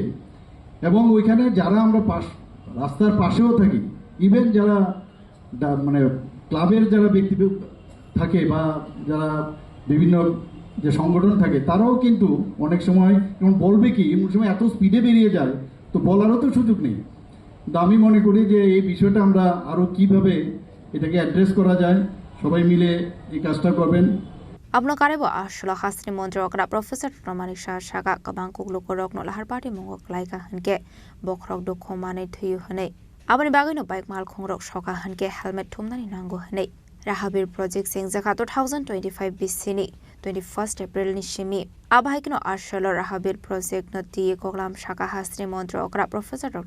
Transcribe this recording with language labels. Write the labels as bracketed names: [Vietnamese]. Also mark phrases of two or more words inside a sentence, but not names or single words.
[Bangla] এবং ওইখানে যারা আমরা রাস্তার পাশেও থাকি, ইভেন যারা মানে ক্লাবের যারা ব্যক্তি থাকে বা যারা বিভিন্ন যে সংগঠন থাকে, তারাও কিন্তু অনেক সময় বলবে কি, এমন সময় এত স্পিডে বেরিয়ে যায়, তো বলারও তো সুযোগ নেই। তো আমি মনে করি যে এই বিষয়টা আমরা আরো কিভাবে এটাকে অ্যাড্রেস করা যায়, সবাই মিলে এই কাজটা করবেন। [Kok Borok] Abno karebo ashlo hasni mondro okra Professor Romanik Shah Shaka kabang kuglu korok no lahar party mongok laika hanke bokrok do khomane thuyu hane abani bagoi no bike mal khongrok shoka hanke helmet thumnani nango hane Rahabir project sing jaka 2025 bisini 21st April ni shimi abhaikno ashlo Rahabir project no tie koglam shaka hasni mondro okra Professor Dr.